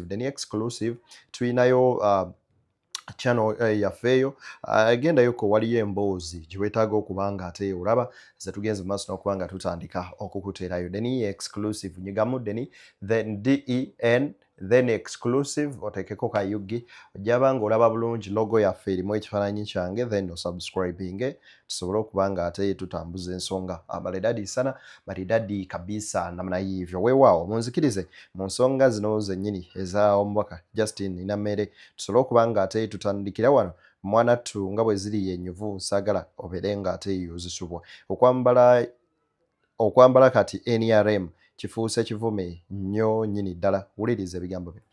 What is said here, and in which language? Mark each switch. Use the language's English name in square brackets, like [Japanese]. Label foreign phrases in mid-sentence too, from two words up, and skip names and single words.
[Ganda] Deni Exclusive tulinayo channel yafeeyo agendayo ko waliyo emboozi gye weetaaga okuba nga ate olaba ze tugenze mu maaso n'okuba nga tutandika okukuteerayo. Deni Exclusive nyigamu Deni then DEN then Exclusive oteekeko kayugi ojjaba nga olaba bulungi logo yaffe erimu ekifaananyi kyange then osubscribinge tusobole okuba nga ate tutambuza ensonga [Swahili] maridadi sana maridadi kabisa namna hivyo. [Ganda] Weewaawo munzikirize mu nsonga zino zennyini eza omubaka Justin Nammere tusobole okuba nga ate tutandikira wano mwanattu nga bwe ziri yennyuvu nsaagala obeere nga ate ozisubwa okwambala kati NRM kifuuse kivume nnyo nnyini ddala wuliriza ebigambo bye.